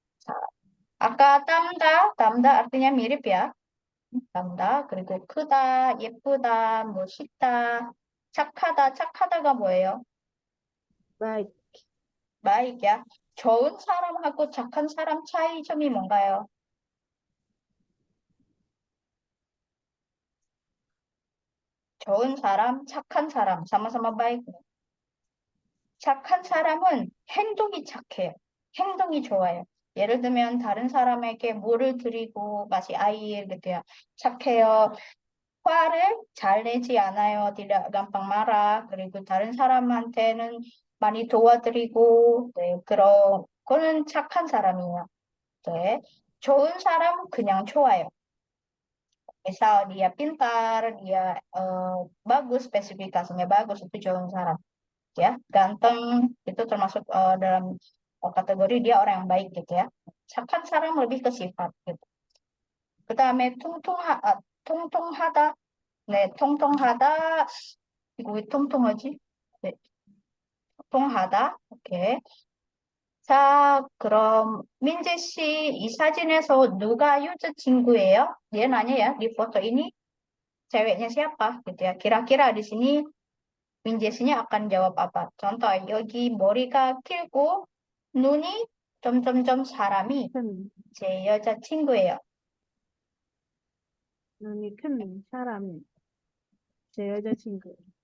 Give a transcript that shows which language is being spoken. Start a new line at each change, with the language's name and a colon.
Korean: 자, 아까 땀다
Indonesian: artinya mirip ya.
Korean: 땀다. 그리고 크다, 예쁘다, 멋있다, 착하다가 뭐예요? 네. 마이야. 좋은 사람하고 착한 사람 차이점이 뭔가요? 좋은 사람, 착한 사람,
Indonesian: sama-sama baik.
Korean: 착한 사람은 행동이 착해요. 행동이 좋아요. 예를 들면 다른 사람에게 물을 드리고 마치
Indonesian: air gitu ya.
Korean: 착해요. 화를 잘 내지 않아요.
Indonesian: tidak gampang marah.
Korean: 그리고 다른 사람한테는 많이 도와드리고, 네, 그거는 착한 사람이에요. 네. 좋은 사람 그냥 좋아요.
Indonesian: Misal dia pintar, dia bagus, spesifikasinya bagus, itu
Korean: 좋은 사람.
Indonesian: Ya, ganteng, itu termasuk dalam kategori dia orang yang baik gitu ya.
Korean: 착한 사람
Indonesian: lebih ke sifat gitu.
Korean: 그다음에 통통하다. 네, 통통하다. 이거 왜 통통하지? 네, 통통하다. 오케이. 자, 그럼 민재 씨, 이 사진에서 누가 유즈 친구예요?
Indonesian: Dia nanya ya, di foto ini ceweknya siapa gitu ya. Kira-kira di sini Minjesinya akan jawab apa?
Korean: Contoh, 여기 머리가 길고 눈이 점점점 사람이 큰, 제 여자친구예요. 눈이 큰 사람이 제 여자친구.